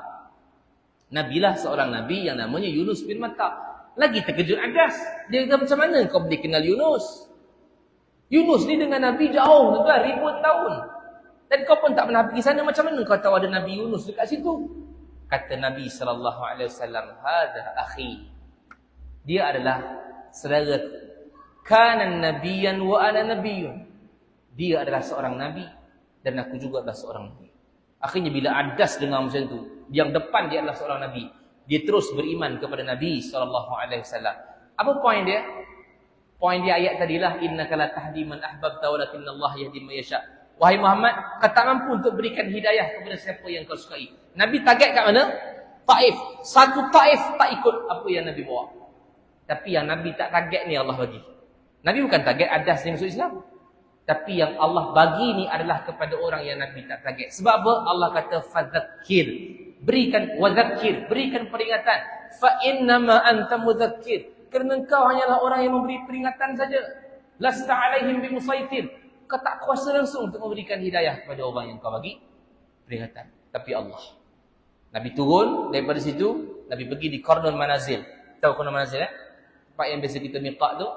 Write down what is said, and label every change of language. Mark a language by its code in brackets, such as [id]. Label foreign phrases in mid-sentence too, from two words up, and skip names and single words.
[ms] Nabilah seorang Nabi yang namanya Yunus bin Matta. Lagi terkejut Adas. Dia kata, macam mana kau boleh kenal Yunus? Yunus ni dengan Nabi jauh, tuan, ribuan tahun. Dan kau pun tak pernah pergi sana, macam mana kau tahu ada Nabi Yunus dekat situ? Kata Nabi SAW, [ar] هذا أخي. [ms] Dia adalah saudara. [ar] كان نبيا وأنا نبي. [ms] Dia adalah seorang nabi dan aku juga adalah seorang nabi. Akhirnya bila Adas dengar macam tu, yang depan dia adalah seorang nabi, dia terus beriman kepada Nabi SAW. Apa poin dia? Poin dia ayat tadilah, [ar] إنك لا تهدي من أحببت ولكن الله يهدي من يشاء. [ms] Wahai Muhammad, kau tak mampu untuk berikan hidayah kepada siapa yang kau sukai. Nabi target kat mana? Taif. Satu Taif tak ikut apa yang Nabi bawa. Tapi yang Nabi tak target ni Allah bagi. Nabi bukan target Adas yang masuk Islam. Tapi yang Allah bagi ni adalah kepada orang yang Nabi tak target. Sebab apa? Allah kata fadzakir. Berikan wadzakir, berikan peringatan. [ar] فإنما أنت مذكر. [ms] Kerana engkau hanyalah orang yang memberi peringatan saja. [ar] لست عليهم بمسيطر. [ms] Kau tak kuasa langsung untuk memberikan hidayah kepada orang yang kau bagi peringatan. Tapi Allah. Nabi turun daripada situ, Nabi pergi di Qarnul Manazil. Tahu Qarnul Manazil tempat yang biasa kita miqat tu.